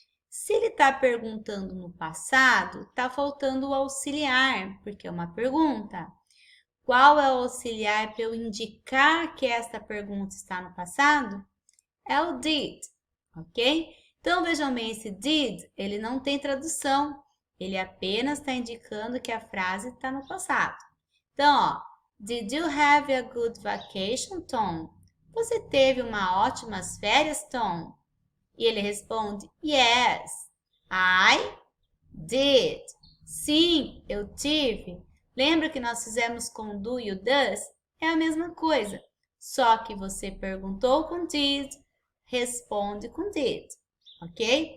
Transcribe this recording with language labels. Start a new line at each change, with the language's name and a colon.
Portuguese: Se ele está perguntando no passado, está faltando o auxiliar, porque é uma pergunta. Qual é o auxiliar para eu indicar que esta pergunta está no passado? É o did, ok? Então, vejam bem, esse did, ele não tem tradução. Ele apenas está indicando que a frase está no passado. Então, ó,
English: did you have a good vacation, Tom?
Portuguese: Você teve ótimas férias, Tom? E ele responde,
English: yes, I did.
Portuguese: Sim, eu tive. Lembra que nós fizemos com do e o does? É a mesma coisa. Só que você perguntou com did, responde com did. Ok?